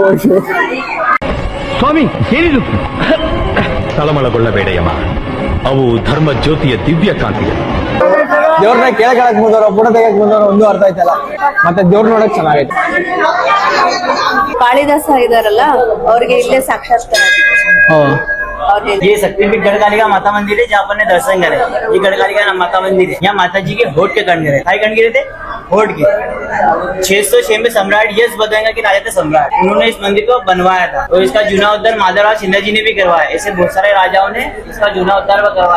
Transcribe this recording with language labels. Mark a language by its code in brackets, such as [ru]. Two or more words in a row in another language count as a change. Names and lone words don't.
[kn] ಸ್ವಾಮಿ, ಏನಿದು? ತಳಮಳಗೊಳ್ಳಬೇಡಯ್ಯಮ್ಮ, ಅವು ಧರ್ಮ ಜ್ಯೋತಿಯ ದಿವ್ಯ ಕಾಂತಿಯ. ದೇವ್ರನ್ನ ಕೇಳಕ್ ಮುಂದವ್ರು, ಫೋಟೋ ತೆಗಕ್ ಮುಂದವ್ರು, ಒಂದು ಅರ್ಥ ಆಯ್ತಲ್ಲ. ಮತ್ತೆ ದೇವ್ರ ನೋಡಕ್ ಚೆನ್ನಾಗೈತೆ. ಕಾಳಿದಾಸ ಇದಾರಲ್ಲ, ಅವ್ರಿಗೆ ಇಲ್ಲೇ ಸಾಕ್ಷಾತ್ಕಾರ. [hi] ये शक्तिपीठ गढ़कालिका माता मंदिर है, जहाँ पर दर्शन करे. ये गढ़कालिका माता मंदिर है. यहाँ माता जी के होठ के कण गिरे. कण गिरे थे? होठ के. 606 में सम्राट यश बदलेगा कि राजा थे सम्राट, उन्होंने इस मंदिर को बनवाया था. और इसका जीर्णोद्धार माधवराव सिंधिया जी ने भी करवाया. ऐसे बहुत सारे राजाओं ने इसका जीर्णोद्धार करवाया.